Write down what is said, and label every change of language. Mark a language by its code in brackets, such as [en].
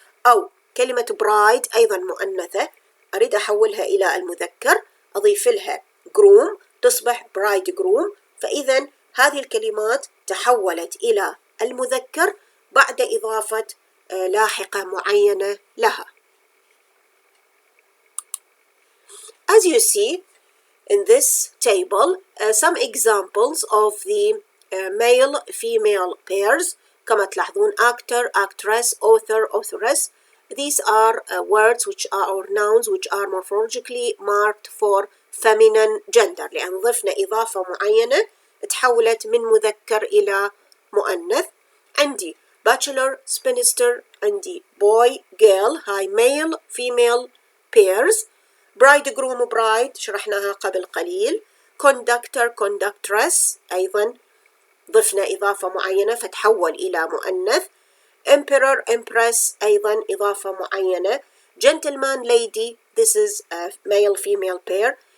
[ar] أو كلمة bride أيضا مؤنثة أريد أحولها إلى المذكر أضيف لها groom تصبح bridegroom. فإذا هذه الكلمات تحولت إلى المذكر بعد إضافة لاحقة معينة لها. [en] As you see in this table some examples of the male female pairs. [ar] كما تلاحظون actor actress author authoress. [en] These are words which are or nouns which are morphologically marked for feminine gender، [ar] لأن ضفنا إضافة معينة تحولت من مذكر إلى مؤنث. عندي bachelor spinster، عندي boy girl هاي male female pairs. bridegroom bride شرحناها قبل قليل. conductor conductress أيضا ضفنا إضافة معينة فتحول إلى مؤنث. [en] emperor empress [ar] أيضا إضافة معينة. [en] gentleman lady this is a male female pair.